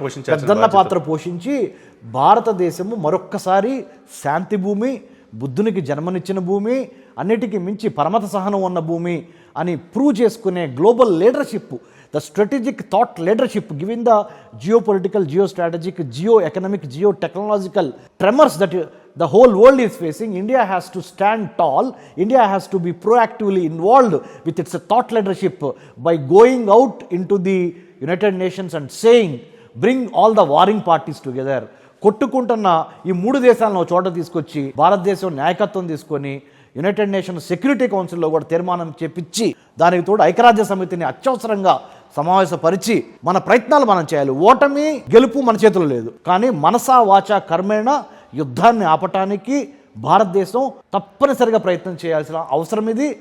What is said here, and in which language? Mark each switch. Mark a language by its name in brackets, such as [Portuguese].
[Telugu] పెద్దన్న పాత్ర పోషించి భారతదేశము మరొక్కసారి శాంతి భూమి, బుద్ధునికి జన్మనిచ్చిన భూమి, అన్నిటికీ మించి పరమత సహనం ఉన్న భూమి అని ప్రూవ్ చేసుకునే [English] Global leadership, the strategic thought leadership giving the geopolitical, geostrategic, geoeconomic, geotechnological tremors that the whole world is facing. India has to stand tall. India has to be proactively involved with its thought leadership by going out into the United Nations and saying, bring all the warring parties together. [Telugu] కొట్టుకుంటున్న ఈ 3 దేశాలను ఒక చోట తీసుకొచ్చి భారతదేశం నాయకత్వం తీసుకొని United nations security కౌన్సిల్లో కూడా తీర్మానం చేపించి, దానికి తోడు ఐక్యరాజ్య సమితిని అత్యవసరంగా సమావేశపరిచి మన ప్రయత్నాలు మనం చేయాలి. ఓటమి గెలుపు మన చేతుల్లో లేదు, కానీ మనసా వాచా కర్మేణ యుద్ధాన్ని ఆపటానికి భారతదేశం తప్పనిసరిగా ప్రయత్నం చేయాల్సిన అవసరం ఇది.